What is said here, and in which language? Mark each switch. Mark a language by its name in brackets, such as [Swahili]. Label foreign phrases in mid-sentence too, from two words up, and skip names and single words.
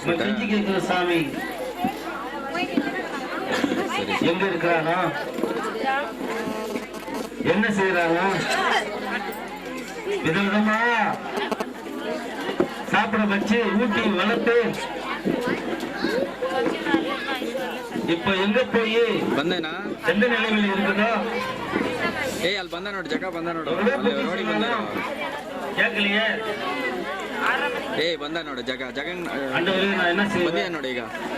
[Tamil] செஞ்சு கேட்கிறோம் சாமி எங்க இருக்கிறானோ என்ன செய்யறானோ விதவிதமா சாப்பிட வச்சு ஊட்டி வளர்த்து இப்ப எங்க போய் [Kannada] ಬಂದೇನಾ [Tamil] எந்த நிலைமையில இருக்குதோ [Kannada] ಏ ಅಲ್ಲಿ ಬಂದ ನೋಡು ಜಗ ಬಂದ ನೋಡು ಅಲ್ಲಿ ರೋಡಿ ಬಂದ [Tamil] கேட்கலையே [Kannada] ಏ ಬಂದ ನೋಡು ಜಗ ಜಗನ್ [Tamil] ஆண்டவரே நான் என்ன [Kannada] ಬಂದಿಯ [Tamil] செய்வேன் [Kannada] ನೋಡಿ ಈಗ